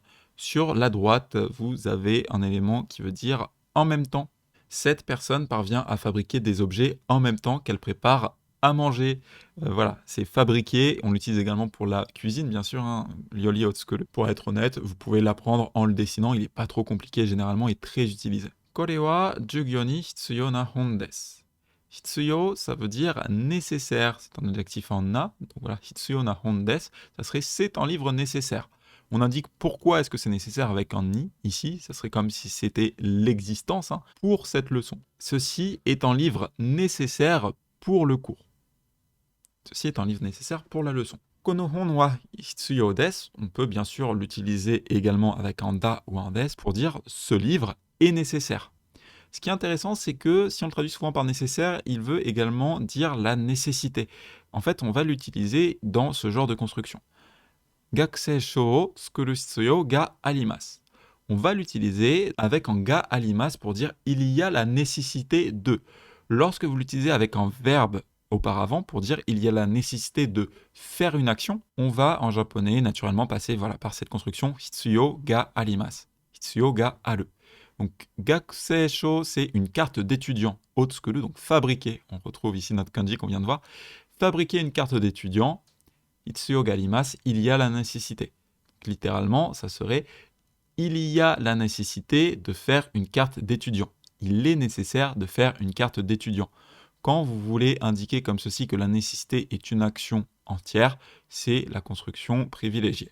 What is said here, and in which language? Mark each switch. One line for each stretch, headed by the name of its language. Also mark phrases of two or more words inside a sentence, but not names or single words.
French: Sur la droite, vous avez un élément qui veut dire en même temps. Cette personne parvient à fabriquer des objets en même temps qu'elle prépare à manger. Voilà, c'est fabriquer. On l'utilise également pour la cuisine, bien sûr.
Japanese: 料理を作る.
French: Pour être honnête, vous pouvez l'apprendre en le dessinant. Il n'est pas trop compliqué généralement et très utilisé.
Japanese: これは授業に必要な本です.
French: Hitsuyo, ça veut dire nécessaire. C'est un adjectif en na. Donc voilà,
Japanese: 必要な本です,
French: ça serait c'est un livre nécessaire. On indique pourquoi est-ce que c'est nécessaire avec un ni. Ici, ça serait comme si c'était l'existence pour cette leçon. Ceci est un livre nécessaire pour le cours. Ceci est un livre nécessaire pour la leçon.
Japanese: この本は必要です,
French: on peut bien sûr l'utiliser également avec un da ou un des pour dire ce livre est nécessaire. Ce qui est intéressant, c'est que si on le traduit souvent par nécessaire, il veut également dire la nécessité. En fait, on va l'utiliser dans ce genre de construction.
Japanese: 学生証を作る必要があります.
French: On va l'utiliser avec un
Japanese: があります
French: pour dire il y a la nécessité de. Lorsque vous l'utilisez avec un verbe auparavant pour dire il y a la nécessité de faire une action, on va en japonais naturellement passer par cette construction
Japanese: 必要があります. 必要がある.
French: Donc
Japanese: 学生証,
French: c'est une carte d'étudiant. Otsukuru, donc fabriquer. On retrouve ici notre kanji qu'on vient de voir. Fabriquer une carte d'étudiant.
Japanese: 必要があります,
French: il y a la nécessité. Donc, littéralement, ça serait il y a la nécessité de faire une carte d'étudiant. Il est nécessaire de faire une carte d'étudiant. Quand vous voulez indiquer comme ceci que la nécessité est une action entière, c'est la construction privilégiée.